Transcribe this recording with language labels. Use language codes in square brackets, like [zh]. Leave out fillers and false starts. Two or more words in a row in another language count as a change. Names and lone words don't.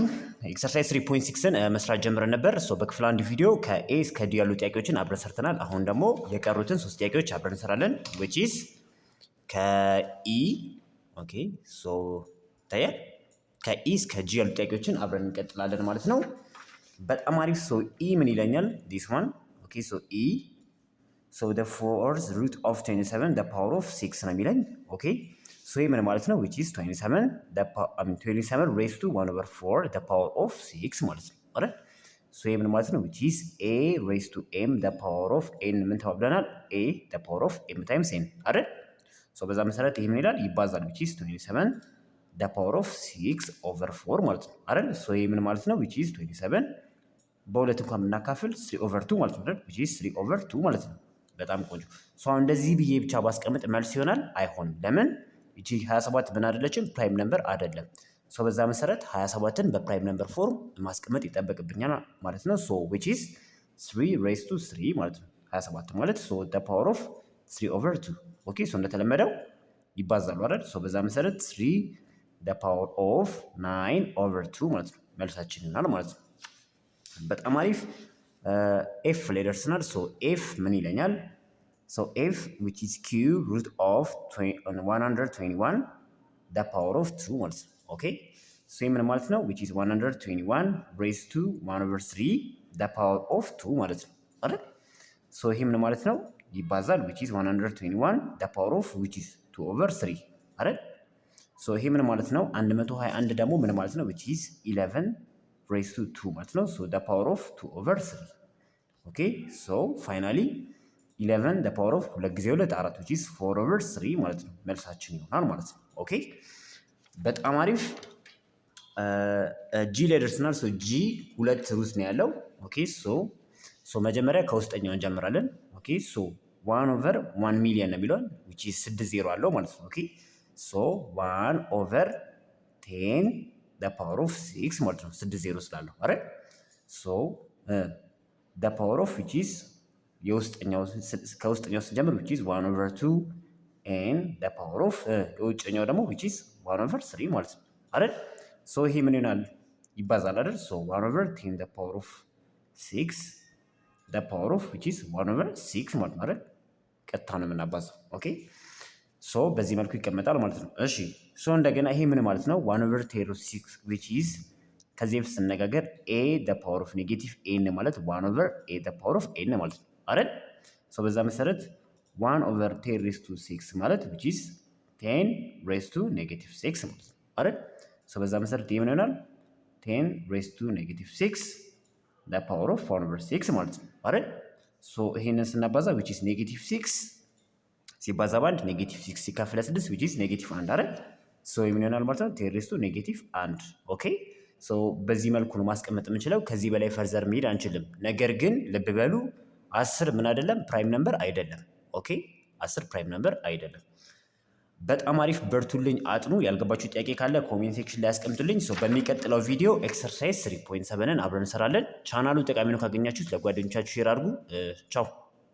[am] ኤክሰርሳይዝ 3.6ን መስራት ጀምረን ነበር። በክፍል አንድ ቪዲዮ ከኤ እስከ ዲ ያሉ ጥያቄዎችን አብረን ሰርተናል። አሁን ደግሞ የቀሩትን 3 ጥያቄዎች አብረን እንሰራለን። [en] which is [am] ከኢ ኦኬ ታያል ከኢ እስከ ጂ ያሉ ጥያቄዎችን አብረን እንቀጥላለን ማለት ነው። በጣም አሪፍ። ኢ ምን ይለኛል? [en] this one okay ኢ the fourth root of 27 the power of 6 [am] ነው የሚለኝ። ኦኬ ይሄ ምን ማለት ነው? [en] which is 27 raised to 1 over 4 the power of 6 [am] ማለት ነው አይደል? ይሄ ምን ማለት ነው? [en] which is a raised to m the power of n [am] ምን ተባብለናል? [en] a the power of m times n [am] አይደል? በዛ መሰረት ይሄ ምን ይላል? ይባዛል [en] which is 27 the power of 6 over 4 [am] ማለት ነው አይደል? ይሄ ምን ማለት ነው? [en] which is 27 [am] በሁለት እንኳን ብናካፍል [en] 3 over 2 [am] ማለት ነው አይደል? [en] which is 3 over 2 [am] ማለት ነው። በጣም ቆንጆ። እንደዚህ ብዬ ብቻ ባስቀምጥ መልስ ይሆናል? አይሆንም። ለምን? እቺ 27 ምን አይደለችም? ፕራይም ነምበር አይደለም። በዛ መሰረት 27ን በፕራይም ነምበር ፎርም ማስቀመጥ ይጠበቅብኛል ማለት ነው። [en] which is 3 raised to 3 [am] ማለት ነው። 27 ማለት [en] the power of 3 over 2 [am] ኦኬ። እንደተለመደው ይባዛሉ አይደል? በዛ መሰረት [en] 3 the power of 9 over 2 [am] ማለት ነው መልሳችን ይሆናል ማለት ነው። በጣም አሪፍ። ኤፍ ላይ ደርሰናል። ኤፍ ምን ይለኛል? [en] f which is cube root of 121 the power of 2 [am] ማለት ነው። ኦኬ ምን ማለት ነው? [en] which is 121 raised to 1 over 3 the power of 2 [am] ማለት ነው አይደል? ይሄ ምን ማለት ነው? ይባዛል [en] which is 121 the power of which is 2 over 3 አይደል? [am] ይሄ ምን ማለት ነው? 121 ደግሞ ምን ማለት ነው? [en] which is 11 raised to 2 [am] ማለት ነው። [en] the power of 2 over 3 ኦኬ finally 11 the power of 2 ጊዜ 2 4 which is 4 over 3 [am] ማለት ነው መልሳችን ይሆናል ማለት ነው። ኦኬ በጣም አሪፍ። ጂ ላይ ደርሰናል። ጂ ሁለት ሩት ነው ያለው። ኦኬ መጀመሪያ ከውስጠኛው እንጀምራለን። ኦኬ 1 over 1 ሚሊዮን ነው የሚለው [en] which is 6 [am] ዜሮ አለው ማለት ነው። ኦኬ [en] 1 over 10 the power of 6 [am] ማለት ነው 6 ዜሮ ስላለው አይደል? [en] the power of which is [am] ከውስጠኛው ስንጀምር [en] which is 1 over 2 and the power of [am] የውጭኛው ደግሞ [en] which is 1 over 3 [am] ማለት ነው አይደል? ይሄ ምን ይሆናል? ይባዛል አይደል? [en] 1 over 10 the power of 6 the power of which is 1 over 6 [am] ማለት ነው አይደል? ቀጥታ ነው የምናባዛው። ኦኬ በዚህ መልኩ ይቀመጣል ማለት ነው። እሺ እንደገና ይሄ ምን ማለት ነው? [en] 1 over 10 root 6 which is [am] ከዚህ በፊት ስንነጋገር [en] a the power of negative n ማለት 1 over a the power of n [am] ማለት ነው አይደል? በዛ መሰረት [en] 1 over 10 raised to 6 ማለት which is 10 raised to negative 6 [am] ማለት ነው አይደል? በዛ መሰረት ይሄ ምን ይሆናል? [en] 10 raised to negative 6 the power of 1 over 6 [am] ማለት ነው አይደል? ይሄንን ስናባዛ [en] which is negative 6 [am] ሲባዛ በአንድ [en] negative 6 ሲካፈል 6 which is negative 1 አይደል? [am] ምን ይሆናል ማለት ነው? [en] 10 raised to negative 1 [am] ኦኬ። በዚህ መልኩ ነው ማስቀመጥ የምንችለው። ከዚህ በላይ ፈርዘር መሄድ አንችልም። ነገር ግን ልብ በሉ 10 ምን አይደለም? ፕራይም ነምበር አይደለም። ኦኬ 10 ፕራይም ነምበር አይደለም። በጣም አሪፍ። በርቱልኝ፣ አጥኑ። ያልገባችሁ ጥያቄ ካለ [en] comment section [am] ላይ ያስቀምጡልኝ። በሚቀጥለው ቪዲዮ ኤክሰርሳይዝ 3.7ን አብረን እንሰራለን። ቻናሉ ጠቃሚ ነው ካገኛችሁት ለጓደኞቻችሁ ሼር አድርጉ። ቻው